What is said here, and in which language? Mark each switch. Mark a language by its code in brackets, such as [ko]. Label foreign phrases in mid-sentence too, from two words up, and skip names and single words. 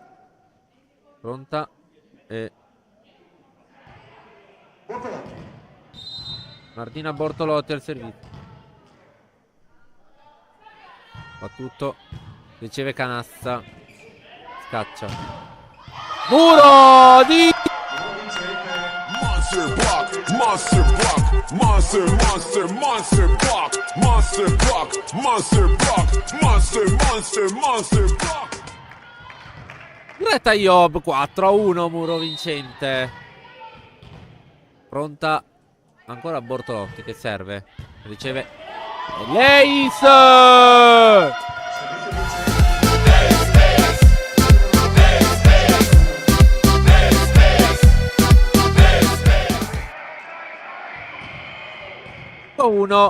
[it] Pronta. E Bortolotti. Martina Bortolotti al servizio. Battuto. Riceve Canassa. Scaccia. Muro di... [en] Monster block, monster block, monster, monster, monster block, monster block, monster block, monster, monster, monster block. [it] Greta Iob 4-1. Muro vincente. Pronta. Ancora Bortolotti che serve. Riceve Leis. Uno.